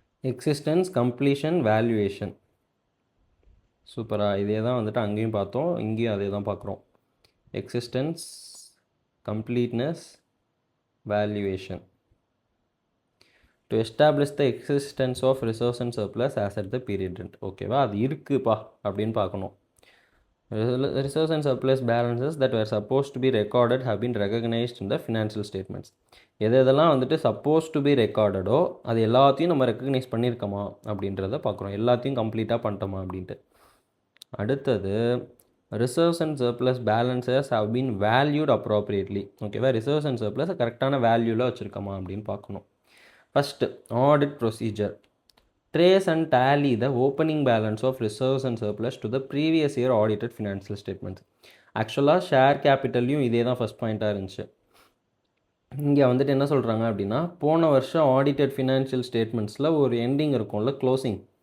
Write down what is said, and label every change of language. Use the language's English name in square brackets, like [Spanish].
[Tamil] Existence, completion, valuation. சூப்பராக. இதே தான் வந்துட்டு அங்கேயும் பார்த்தோம், இங்கேயும் அதே தான் பார்க்குறோம். Existence, completeness, valuation. [English] To establish the existence of reserves and surplus as at the period end. ஓகேவா? [Tamil] அது இருக்குப்பா அப்படின்னு பார்க்கணும். [English] Reserves and surplus balances that were supposed to be recorded have been recognized in the financial statements. [Tamil] எதெல்லாம் வந்துட்டு [English] suppose to be ரெக்கார்டடோ [Tamil] அது எல்லாத்தையும் நம்ம ரெக்கக்னைஸ் பண்ணியிருக்கோமா அப்படின்றத பார்க்குறோம். எல்லாத்தையும் கம்ப்ளீட்டாக பண்ணிட்டோமா அப்படின்ட்டு. அடுத்தது [English] Reserves and surplus balances have been valued appropriately. ஓகேவா? [Tamil] ரிசர்வ்ஸ் அண்ட் சர்ப்ளஸ் கரெக்டான வேல்யூவில் வச்சுருக்கோமா அப்படின்னு பார்க்கணும். First audit procedure. [English] Trace and tally the opening balance of reserves and surplus to the previous year audited financial statements. [Tamil] ஆக்சுவலாக share கேபிட்டல்லையும் இதே தான் first பாயிண்ட்டாக இருந்துச்சு. இங்கே வந்துட்டு என்ன சொல்கிறாங்க அப்படின்னா, போன வருஷம் ஆடிட்டட் ஃபினான்ஷியல் ஸ்டேட்மெண்ட்ஸில் ஒரு எண்டிங் இருக்கும்ல, க்ளோசிங்.